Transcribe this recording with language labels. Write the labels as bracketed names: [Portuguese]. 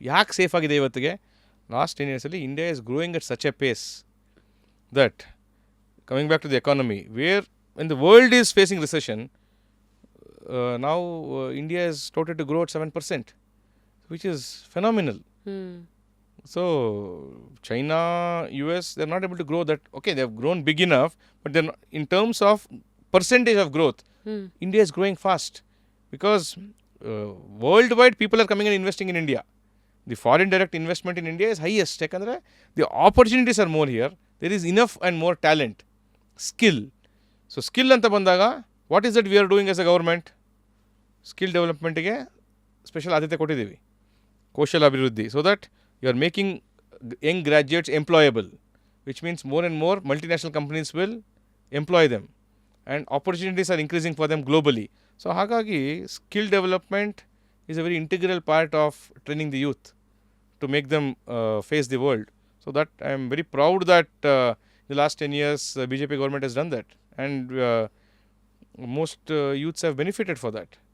[Kannada] ಯಾಕೆ ಸೇಫ್ ಆಗಿದೆ ಇವತ್ತಿಗೆ? [English] Last 10 yearsಲ್ಲಿ India is growing at such a pace that, coming back to the economy, where when the world is facing recession, now India is touted to grow at 7%, which is phenomenal. So China, US, they're not able to grow that. Okay, they've grown big enough, but they're not, in terms of percentage of growth, India is growing fast because worldwide people are coming and investing in India. The foreign direct investment in India is highest. The opportunities are more here. There is enough and more talent, skill. So skill ಅಂತ ಬಂದಾಗ what is that we are doing as a government? [Kannada] Skill ಡೆವಲಪ್ಮೆಂಟಿಗೆ special ಆದ್ಯತೆ ಕೊಟ್ಟಿದ್ದೀವಿ, ಕೌಶಲ ಅಭಿವೃದ್ಧಿ, [English] So that you are making young graduates employable, which means more and more multinational companies will employ them and opportunities are increasing for them globally. So ಹಾಗಾಗಿ skill development is a very integral part of training the youth to make them face the world. So that I am very proud that the last 10 years BJP government has done that, and most youths have benefited for that.